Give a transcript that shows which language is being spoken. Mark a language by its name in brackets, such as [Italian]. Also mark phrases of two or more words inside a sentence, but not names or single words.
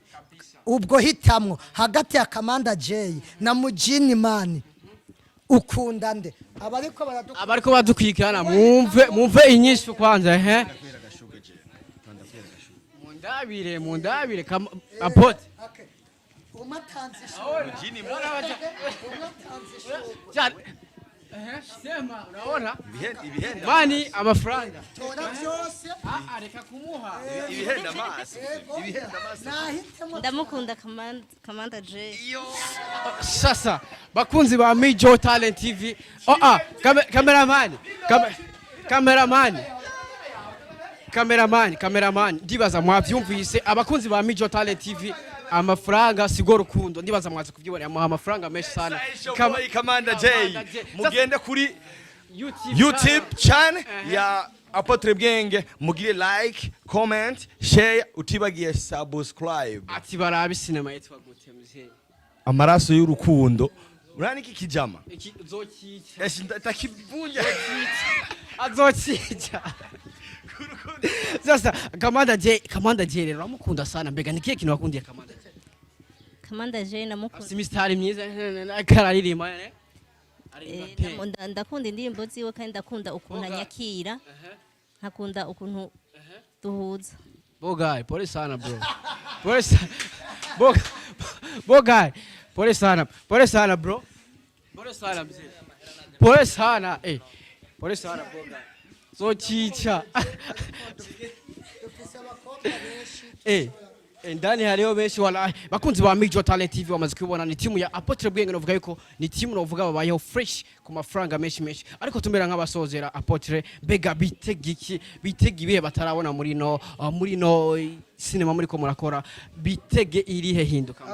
[Rundi] Ubwo hitamwo hagati ya Kamanda J na Mujini Man ukunda nde? Abariko badukwikirana mwumve inyishu kwanza mundabire Apotre [Swahili] sema unaona [Rundi] mani amafaranga tora byose reka kumuha ibihenda maso Ndamukunda Kamanda J. Sasa bakunzi ba MIJO Talent TV. Cameraman ndibaza mwavyumvise abakunzi ba MIJO Talent TV. Amafaranga sigo rukundo ndibaza mwaze kuvyibona amuha amafaranga menshi sana. Kamanda J mugende kuri YouTube channel ya Apotre bwenge mugire [English] like, comment, share, [Rundi] utibagiye subscribe. Ati barabi cinema yitwa gute mzee? Amaraso y'urukundo. Urani iki kijama? Iki zokica. Eshi ndakivunja. Azokica. Sasa Kamanda J rero amukunda sana mbega nikiye kintu wakundiye Kamanda J? Kamanda J namukunda. Simistari myiza akararirimba ne? Ndakunda indirimbo ziwe kandi ndakunda ukuntu anyakira. Nkakunda ukuntu duhuza. Bogai, [Swahili] pole sana bro. Pole sana. Bogai, pole sana bro. Pole sana mzee. Pole sana Pole sana bogai. So chicha. [Rundi] Ndani hariho benshi wala bakunzi ba MIJO Talent TV bamaze kubona ni timu ya Apotre bwenge novuga yuko ni timu novuga babayeho fresh ku mafaranga menshi ariko tumera nk'abasozera Apotre mbega bitega ibihe batarabona muri no cinema muri ko murakora bitege irihe hinduka.